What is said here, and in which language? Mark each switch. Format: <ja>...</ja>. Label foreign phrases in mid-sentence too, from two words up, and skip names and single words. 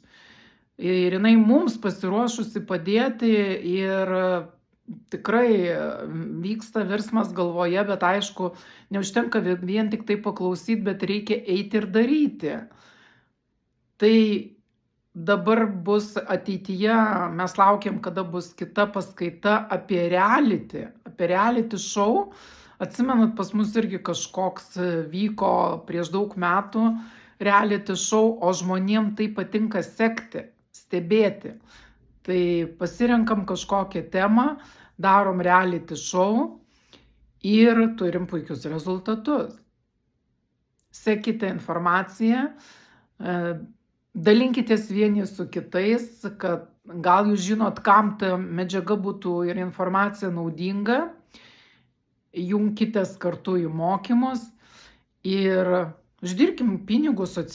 <lt>Ir jinai mums pasiruošusi padėti, ir tikrai vyksta virsmas galvoje, bet aišku, neužtenka vien tik tai paklausyti, bet reikia eiti ir daryti. Tai dabar bus ateityje, mes laukiam, kada bus kita paskaita apie</lt> <en>reality show.</en> <lt>Atsimenat, pas mus irgi kažkoks vyko prieš daug metų</lt> <en>reality show,</en> <lt>o žmonėm tai patinka sekti, stebėti. Tai pasirenkam kažkokią temą, darom</lt> <en>reality show</en> <lt>ir turim puikius rezultatus. Sekite informaciją, dalinkitės vieni su kitais, kad gal jūs žinot, kam ta medžiaga būtų ir informacija naudinga, jungkitės kartu į mokymus ir uždirbkim pinigus socialinėje erdvėje.</lt>